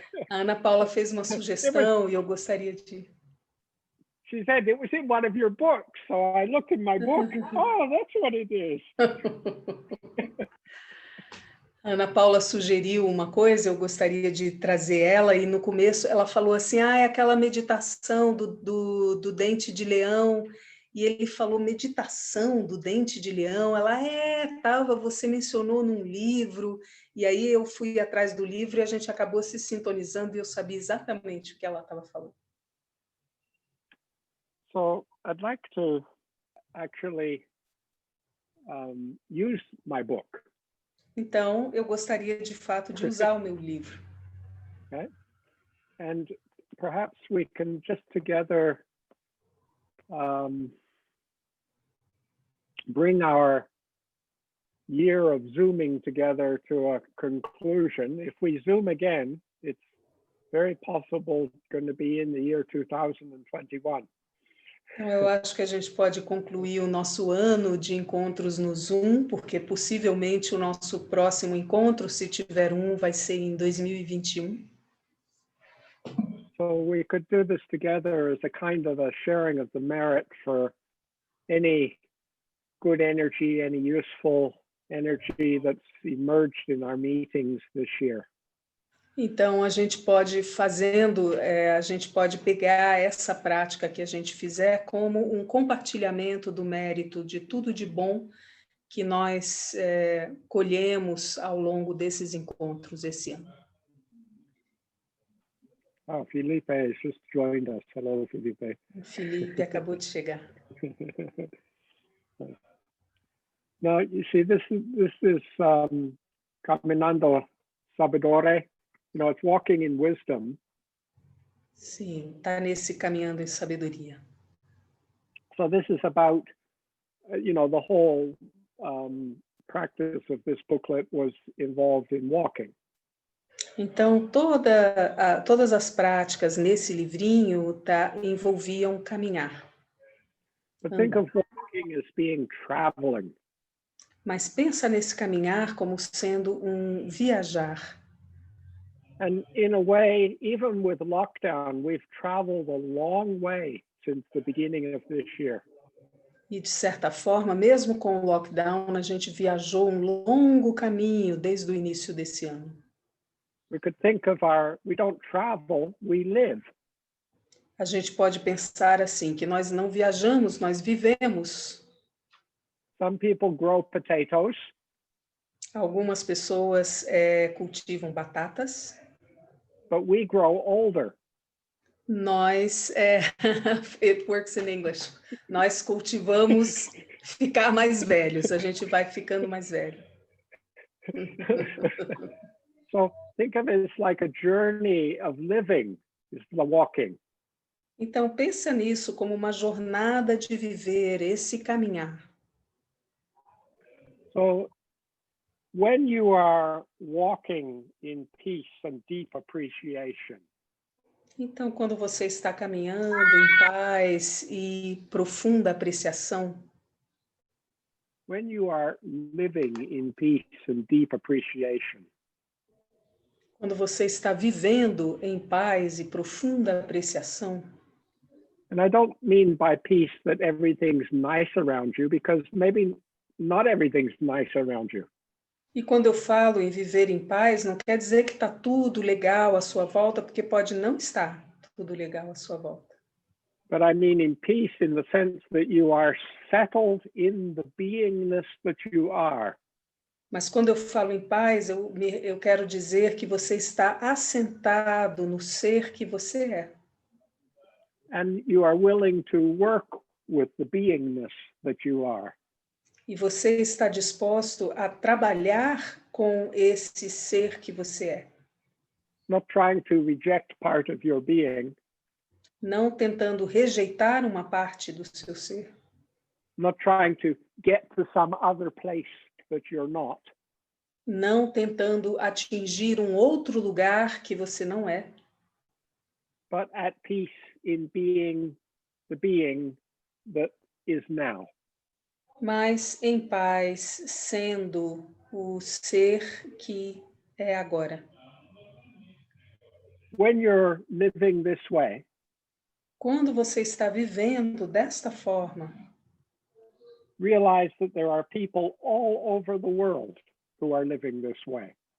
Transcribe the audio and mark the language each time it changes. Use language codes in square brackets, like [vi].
[pt] A Ana Paula fez uma sugestão e eu gostaria de... [en] She said it was in one of your books. So I looked in my book. Oh, that's what it is. [pt] Ana Paula sugeriu uma coisa, eu gostaria de trazer ela, e no começo ela falou assim, é aquela meditação do dente de leão, e ele falou meditação do dente de leão. Ela, tava, você mencionou num livro, e aí eu fui atrás do livro e a gente acabou se sintonizando e eu sabia exatamente o que ela estava falando. [en] So I'd like to actually use my book. [pt] Então, eu gostaria de fato de usar o meu livro. [en] Okay? And perhaps we can just together bring our year of Zooming together to a conclusion. If we Zoom again, it's very possible it's going to be in the year 2021. [pt] Então, eu acho que a gente pode concluir o nosso ano de encontros no Zoom, porque possivelmente o nosso próximo encontro, se tiver um, vai ser em 2021. [en] So we could do this together as a kind of a sharing of the merit for any good energy, any useful energy that's emerged in our meetings this year. [pt] Então, a gente pode a gente pode pegar essa prática que a gente fizer como um compartilhamento do mérito de tudo de bom que nós colhemos ao longo desses encontros esse ano. [en] Oh, Felipe has just joined us. Hello, Felipe. [pt] O Felipe acabou de chegar. [en] Now, you see, this is caminando Sabedoria. You know, it's walking in wisdom. [pt] Sim, está nesse caminhando em sabedoria. [en] So this is about, you know, the whole practice of this booklet was involved in walking. [pt] Então, todas as práticas nesse livrinho envolviam caminhar. [en] But think of walking as being traveling. [pt] Mas pensa nesse caminhar como sendo um viajar. [en] And in a way, even with lockdown, we've traveled a long way since the beginning of this year. [pt] E, de certa forma, mesmo com o lockdown, a gente viajou um longo caminho desde o início desse ano. [en] We could think of we don't travel, we live. [pt] A gente pode pensar assim, que nós não viajamos, nós vivemos. [en] Some people grow potatoes. [pt] Algumas pessoas cultivam batatas. [en] But we grow older. [pt] Nós, [en] it works in English, [pt] nós cultivamos ficar mais velhos, a gente vai ficando mais velho. [en] So think of it as like a journey of living, is the walking. [pt] Então, pensa nisso como uma jornada de viver, esse caminhar. [en] So when you are walking in peace and deep appreciation, [pt] então, quando você está caminhando em paz e profunda apreciação, [en] when you are living in peace and deep appreciation, [pt] quando você está vivendo em paz e profunda apreciação, [en] and I don't mean by peace that everything's nice around you, because maybe not everything's nice around you. [pt] e quando eu falo em viver em paz, não quer dizer que está tudo legal à sua volta, porque pode não estar tudo legal à sua volta. [en] But I mean in peace in the sense that you are settled in the beingness that you are. [pt] Mas quando eu falo em paz, eu quero dizer que você está assentado no ser que você é. [en] And you are willing to work with the beingness that you are. [pt] E você está disposto a trabalhar com esse ser que você é. [en] Not trying to reject part of your being. [pt] Não tentando rejeitar uma parte do seu ser. [en] Not trying to get to some other place that you're not. [pt] Não tentando atingir um outro lugar que você não é. [en] But at peace in being the being that is now. [pt] Mas em paz, sendo o ser que é agora. [en] When you're living this way, [pt] quando você está vivendo desta forma, [en] realize that there are people all over the world who are living this way.